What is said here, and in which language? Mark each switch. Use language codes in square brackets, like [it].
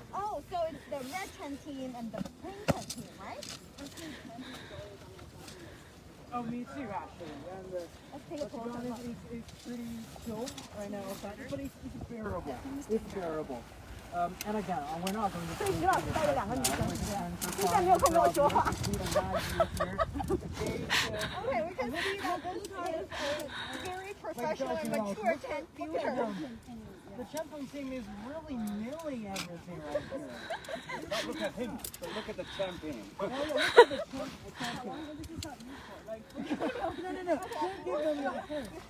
[en] Oh, so it's the red tent team and the pink tent team, right? Oh, me too, actually. And Let's take a the closer ground look. is pretty chill right now, but it's bearable. It's bearable. And again, we're not going to. [zh] 所以徐老师带着两个女生是这样，之前没有空跟我说话。 [en] Okay, we can see that this is a very professional and mature tent builder. The Champong team is really milling everything right here. Don't look at him, but look at the champion. Oh, yeah, look at the champion. No. Don't give them your phone.